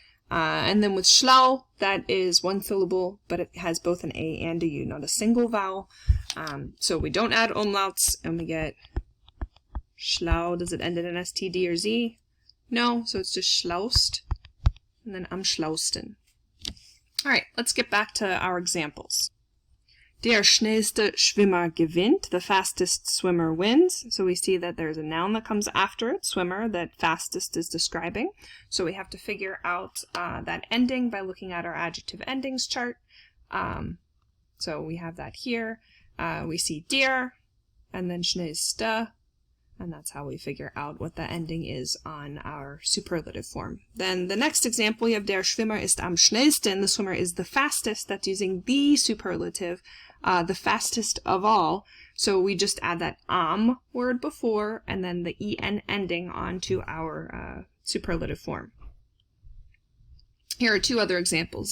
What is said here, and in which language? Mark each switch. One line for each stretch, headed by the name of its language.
English: And then with schlau, that is one syllable, but it has both an A and a U, not a single vowel. So we don't add umlauts, and we get schlau. Does it end in an S, T, D, or Z? No, so it's just schlaust, and then am schlausten. All right, let's get back to our examples.
German: Der schnellste Schwimmer gewinnt.
English: The fastest swimmer wins. So we see that there's a noun that comes after it, swimmer, that fastest is describing. So we have to figure out that ending by looking at our adjective endings chart. So we have that here. We see der, and then schnellste, and that's how we figure out what the ending is on our superlative form. Then the next example, we have
German: der Schwimmer ist am schnellsten.
English: The swimmer is the fastest. That's using the superlative, the fastest of all. So we just add that am word before and then the en ending onto our superlative form. Here are two other examples.